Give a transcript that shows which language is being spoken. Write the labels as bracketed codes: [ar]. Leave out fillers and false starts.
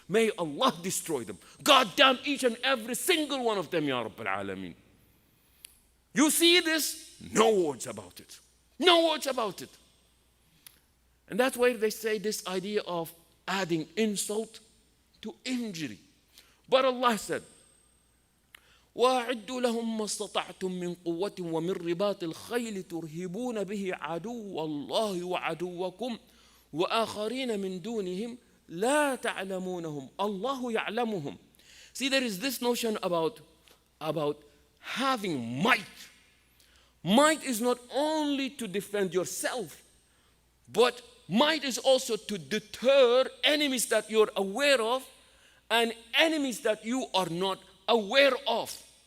[en] May Allah destroy them. God damn each and every single one of them, Ya Rabbil Alameen. You see this? No words about it. No words about it. And that's why they say this idea of adding insult to injury. But Allah said, [ar] وَأَعِدُّوا لَهُمْ مَا اسْتَطَعْتُم مِّن قُوَّةٍ وَمِن رِّبَاطِ الْخَيْلِ تُرْهِبُونَ بِهِ عَدُوَّ اللَّهِ وَعَدُوَّكُمْ وَآخَرِينَ مِن دُونِهِمْ لَا تَعْلَمُونَهُمْ اللَّهُ يَعْلَمُهُمْ. [en] See, there is this notion about having might. Might is not only to defend yourself, but might is also to deter enemies that you're aware of and enemies that you are not aware of.